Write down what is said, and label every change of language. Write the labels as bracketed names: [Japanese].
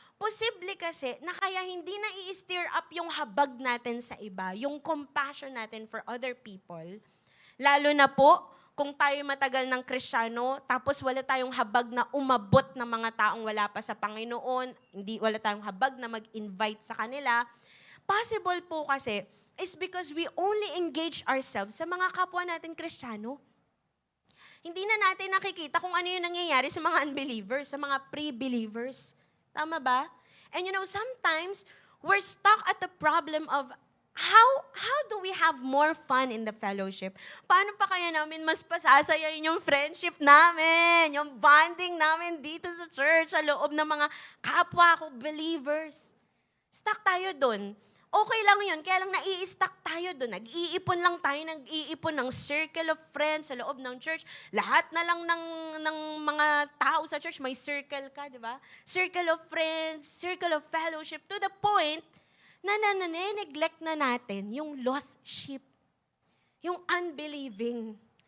[Filipino] Posible kasi na kaya hindi na i-stir up yung habag natin sa iba, yung compassion natin for other people, lalo na po kung tayo matagal ng Kristiyano, tapos wala tayong habag na umabot ng mga taong wala pa sa Panginoon, wala tayong habag na mag-invite sa kanila, [English] possible po kasi is because we only engage ourselves [Filipino] sa mga kapwa natin Kristiyano. Hindi na natin nakikita kung ano yung nangyayari sa mga unbelievers, sa mga pre-believers. Tama ba? [English] And sometimes we're stuck at the problem of how do we have more fun in the fellowship? [Filipino] Paano pa kaya namin mas pasasayayin yung friendship namin, yung bonding namin dito sa church, sa loob ng mga kapwa ko believers? Stuck tayo dun. Okay lang yun, kaya lang nai-stuck tayo doon. Nag-iipon lang tayo, nag-iipon ng circle of friends sa loob ng church. Lahat na lang ng mga tao sa church, may circle ka, di ba? Circle of friends, circle of fellowship, to the point na neglect na natin yung lost sheep, yung unbelieving.